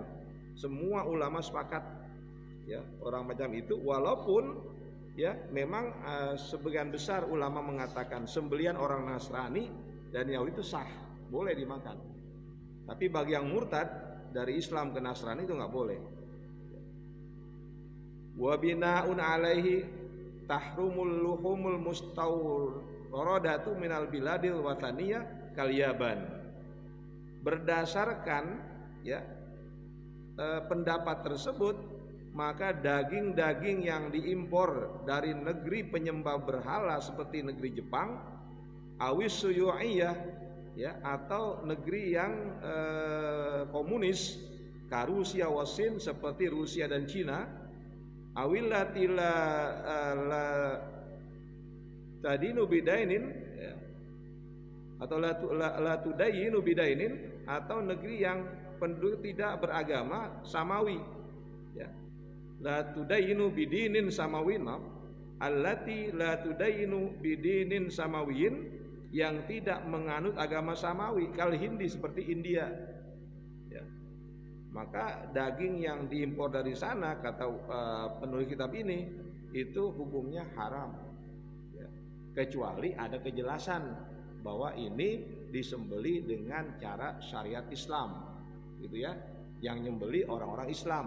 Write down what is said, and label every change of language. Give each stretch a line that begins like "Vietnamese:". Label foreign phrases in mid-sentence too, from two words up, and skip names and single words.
Indonesian: Semua ulama sepakat, ya, orang macam itu, walaupun, ya, memang sebagian besar ulama mengatakan sembelihan orang Nasrani dan Yahudi itu sah, boleh dimakan. Tapi bagi yang murtad dari Islam ke Nasrani itu nggak boleh.
Arabic: وبناء عليه تحرم اللحوم المستوردة من البلاد الوثنية كاليابان.
Indonesian: Berdasarkan, ya, pendapat tersebut, maka daging-daging yang diimpor dari negeri penyembah berhala seperti negeri Jepang,
Arabic: أو الشيوعية,
Indonesian: ya, atau negeri yang komunis,
Arabic: كروسيا والصين,
Indonesian: seperti Rusia dan Cina,
Arabic: أو التي لا تدين بدين,
Indonesian: ya, atau
Arabic: لا تدين بدين,
Indonesian: atau negeri yang penduduk tidak beragama samawi, ya,
Arabic: لا تدين بدين سماوي، التي لا تدين بدين سماوي,
Indonesian: yang tidak menganut agama samawi,
Arabic: كالهند,
Indonesian: seperti India, ya. Maka daging yang diimpor dari sana, kata penulis kitab ini, itu hukumnya haram, ya, kecuali ada kejelasan bahwa ini disembeli dengan cara syariat Islam, gitu ya, yang nyembeli orang-orang Islam.